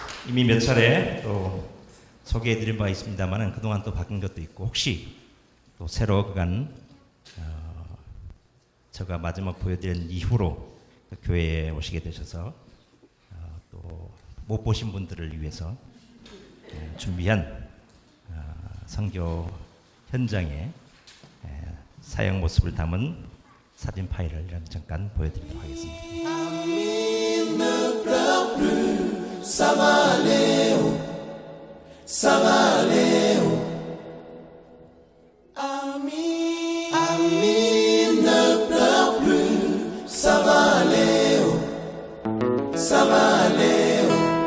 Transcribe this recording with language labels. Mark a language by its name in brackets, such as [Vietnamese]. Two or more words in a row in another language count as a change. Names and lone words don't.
[Korean] 이미 몇 차례 또 소개해드린 바 있습니다만은 그동안 또 바뀐 것도 있고 혹시 또 새로 그간 제가 마지막 보여드린 이후로 그 교회에 오시게 되셔서 또 못 보신 분들을 위해서 준비한 선교 현장의 사역 모습을 담은 사진 파일을 잠깐 보여드리도록 하겠습니다. [French] Ça va aller, oh, ça va aller, oh. Ami, ami, ne pleure plus, ça va aller, oh, ça va aller, oh.